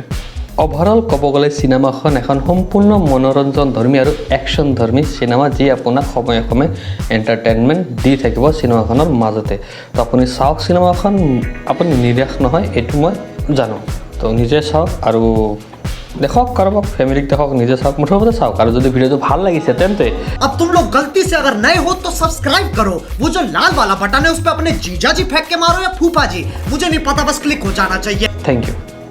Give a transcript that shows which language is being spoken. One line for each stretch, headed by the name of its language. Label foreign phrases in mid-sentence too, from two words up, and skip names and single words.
Assamese: অভাৰঅল ক'ব গ'লে চিনেমাখন এখন সম্পূৰ্ণ মনোৰঞ্জনধৰ্মী আৰু একশ্যনধৰ্মী চিনেমা, যি আপোনাক সময়ে সময়ে এণ্টাৰটেইনমেণ্ট দি থাকিব চিনেমাখনৰ মাজতে। তো আপুনি চাওক চিনেমাখন, আপুনি নিৰাশ নহয়, এইটো মই জানো। তো নিজে চাওক আৰু দেখক, কাৰোবাক ফেমিলিক দেখক, নিজে চাওক, মুঠতে চাওক। আৰু যদি ভিডিঅ'টো ভাল লাগিছে তেন্তে
Hindi: अब तुम लोग गलती से अगर नए हो तो सब्सक्राइब करो, वो जो लाल वाला बटन है उस पर अपने जीजा जी फेंक के मारो या फूफा जी, मुझे नहीं पता, बस क्लिक हो जाना चाहिए।
English: thank you.